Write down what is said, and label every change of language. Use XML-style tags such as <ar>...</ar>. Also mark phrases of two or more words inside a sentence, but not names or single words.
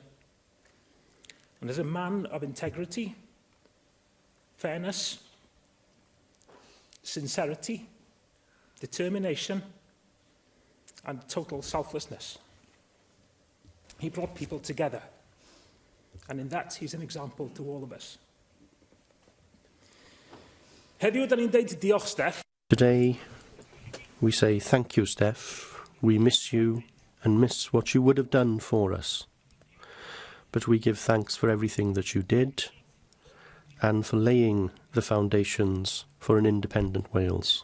<en>And as a man of integrity, fairness, sincerity, determination, and total selflessness. He brought people together. And in that, he's an example to all of us.</en> <cy>Heddiw, da ni'n deud diolch, Steff.</cy> <en>Today, we say thank you, Steff. We miss you and miss what you would have done for us. But we give thanks for everything that you did and for laying the foundations for an independent Wales.</en>